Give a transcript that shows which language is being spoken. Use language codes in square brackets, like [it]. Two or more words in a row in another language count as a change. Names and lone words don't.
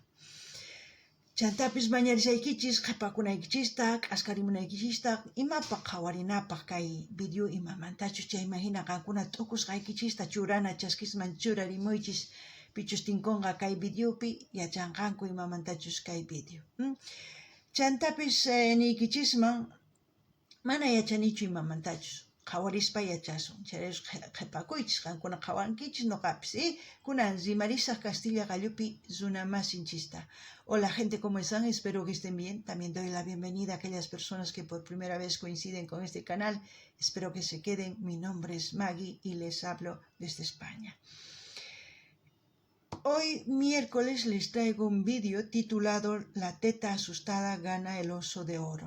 [qu] Chantapis mañarisaykichis qhipakunaykichista, k'askarimunaykichista, imapaq qhawarinapaq kay video imamantachu chay imagina qankuna t'ukusqaykichista churana chaskisman churarimuychis pichus tinkunqa kay videopi yachanqanku imamantachus kay video. Chantapis niykichisman mana yachanichu imamantachus. Qhawarispa yachasun. Chayris qhipakuychis qankuna qhawankichis noqapis. Kunan rimarisaq Castilla Gallupi zuna masinchista. [es] Hola gente, ¿cómo están? Espero que estén bien. También doy la bienvenida a aquellas personas que por primera vez coinciden con este canal. Espero que se queden. Mi nombre es Maggie y les hablo desde España. Hoy miércoles les traigo un vídeo titulado La teta asustada gana el oso de oro.